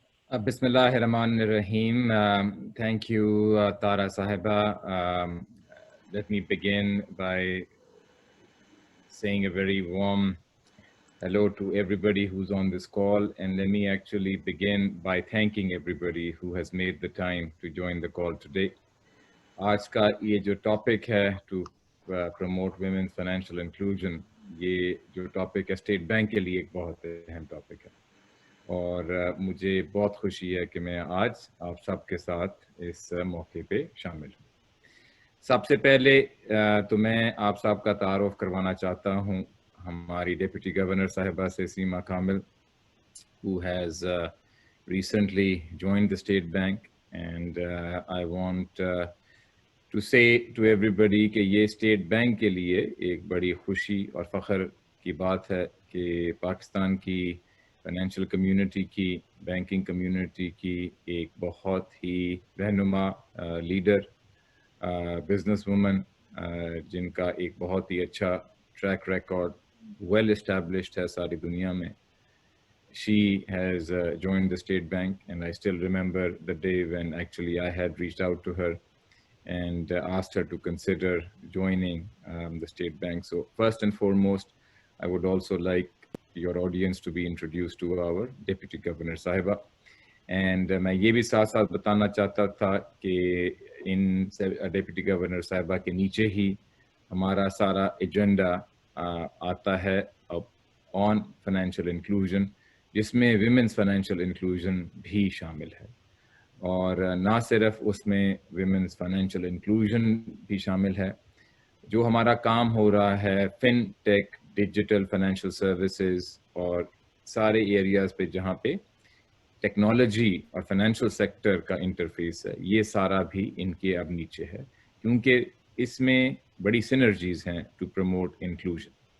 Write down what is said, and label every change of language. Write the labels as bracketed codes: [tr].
[en] Bismillahirrahmanirrahim. Thank you, Tara Sahiba. Let me begin by saying a very warm hello to everybody who's on this call, and let me actually begin by thanking everybody who has made the time to join the call today. [ur] آج کا یہ جو topic ہے to promote women's financial inclusion, یہ جو topic ہے state bank کے لیے ایک بہت اہم ٹاپک ہے، اور مجھے بہت خوشی ہے کہ میں آج آپ سب کے ساتھ اس موقع پہ شامل ہوں۔ سب سے پہلے تو میں آپ سب کا تعارف کروانا چاہتا ہوں ہماری ڈیپٹی گورنر صاحبہ سے، سیما کامل، [en] who has recently joined the State Bank, and I want to say to everybody [ur] کہ یہ اسٹیٹ بینک کے لیے ایک بڑی خوشی اور فخر کی بات ہے کہ پاکستان کی فائنینشیل کمیونٹی کی، بینکنگ کمیونٹی کی ایک بہت ہی رہنما لیڈر، بزنس وومن، جن کا ایک بہت ہی اچھا ٹریک ریکارڈ ویل اسٹیبلشڈ ہے ساری دنیا میں. [en] She has joined the State Bank, and I still remember the day when actually I had reached out to her and asked her to consider joining the State Bank. So first and foremost, I would also like your audience to be introduced to our Deputy Governor Sahiba. [ur] And میں یہ بھی ساتھ ساتھ بتانا چاہتا تھا کہ ان deputy governor صاحبہ کے نیچے ہی ہمارا سارا ایجنڈا آتا ہے آن فائنینشیل انکلوژن، جس میں ویمنس فائنینشیل انکلوژن بھی شامل ہے، اور نہ صرف اس میں ویمنس فائنینشیل انکلوژن بھی شامل ہے، جو ہمارا کام ہو رہا ہے فن ٹیک، ڈیجیٹل فائنینشیل سروسز اور سارے ایریاز پہ جہاں پہ ٹیکنالوجی اور فائنینشیل سیکٹر کا انٹرفیس ہے، یہ سارا بھی ان کے اب نیچے ہے، کیونکہ اس میں بڑی سینرجیز ہیں [en] To promote inclusion.